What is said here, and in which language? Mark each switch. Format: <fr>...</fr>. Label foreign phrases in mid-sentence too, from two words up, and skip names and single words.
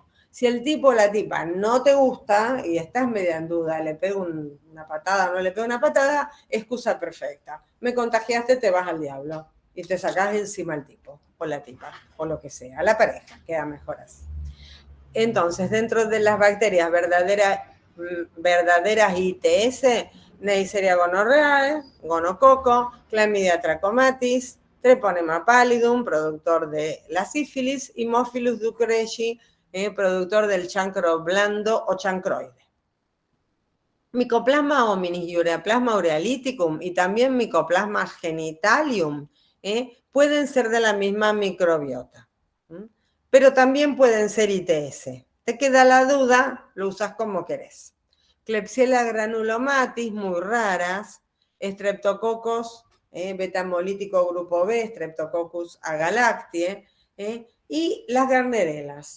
<es>Si el tipo o la tipa no te gusta y estás media en duda, le pego una patada o no le pego una patada, excusa perfecta. Me contagiaste, te vas al diablo y te sacás encima al tipo o la tipa o lo que sea, la pareja, queda mejor así. Entonces, dentro de las bacterias verdaderas ITS, Neisseria gonorrhoeae, gonococo, Chlamydia trachomatis, Treponema pallidum, productor de la sífilis, y Haemophilus ducreyi, productor del chancro blando o chancroide. Mycoplasma hominis y Ureaplasma urealyticum, y también Mycoplasma genitalium, pueden ser de la misma microbiota, pero también pueden ser ITS. Te queda la duda, lo usas como querés. Klebsiella granulomatis, muy raras, Streptococcus beta-hemolítico grupo B, Streptococcus agalactiae, y las garnerelas.</es>